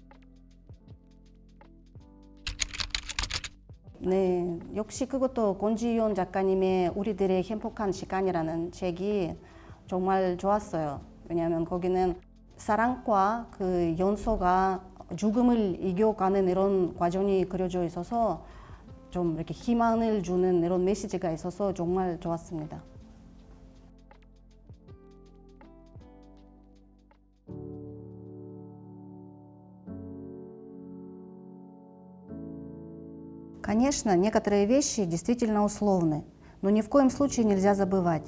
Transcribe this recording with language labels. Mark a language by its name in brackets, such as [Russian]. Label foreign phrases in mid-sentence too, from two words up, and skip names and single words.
[Korean] 네, 역시 그것도 권지윤 작가님의 우리들의 행복한 시간이라는 책이 정말 좋았어요. 왜냐하면 거기는 사랑과 그 연소가 죽음을 이겨가는 이런 과정이 그려져 있어서 좀 이렇게 희망을 주는 이런 메시지가 있어서 정말 좋았습니다. [Russian] Конечно, некоторые вещи действительно условны, но ни в коем случае нельзя забывать.